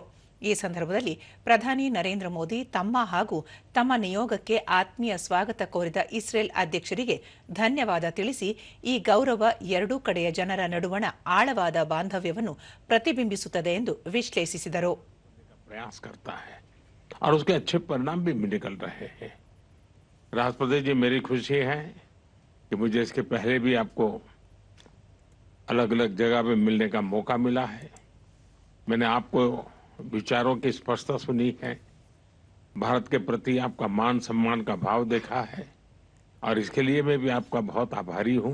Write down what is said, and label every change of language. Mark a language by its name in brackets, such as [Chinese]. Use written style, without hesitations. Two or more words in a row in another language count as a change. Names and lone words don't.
[Kannada] ಈ ಸಂದರ್ಭದಲ್ಲಿ ಪ್ರಧಾನಿ ನರೇಂದ್ರ ಮೋದಿ ತಮ್ಮ ಹಾಗೂ ತಮ್ಮ ನಿಯೋಗಕ್ಕೆ ಆತ್ಮೀಯ ಸ್ವಾಗತ ಕೋರಿದ ಇಸ್ರೇಲ್ ಅಧ್ಯಕ್ಷರಿಗೆ ಧನ್ಯವಾದ ತಿಳಿಸಿ, ಈ ಗೌರವ ಎರಡೂ ಕಡೆಯ ಜನರ ನಡುವಣ ಆಳವಾದ ಬಾಂಧವ್ಯವನ್ನು ಪ್ರತಿಬಿಂಬಿಸುತ್ತದೆ ಎಂದು ವಿಶ್ಲೇಷಿಸಿದರು. [Hindi] और उसके अच्छे परिणाम भी निकल रहे हैं। राष्ट्रपति जी, मेरी खुशी है कि मुझे इसके पहले भी आपको अलग अलग जगह पे मिलने का मौका मिला है। मैंने आपको विचारों की स्पष्टता सुनी है, भारत के प्रति आपका मान सम्मान का भाव देखा है और इसके लिए मैं भी आपका बहुत आभारी हूँ।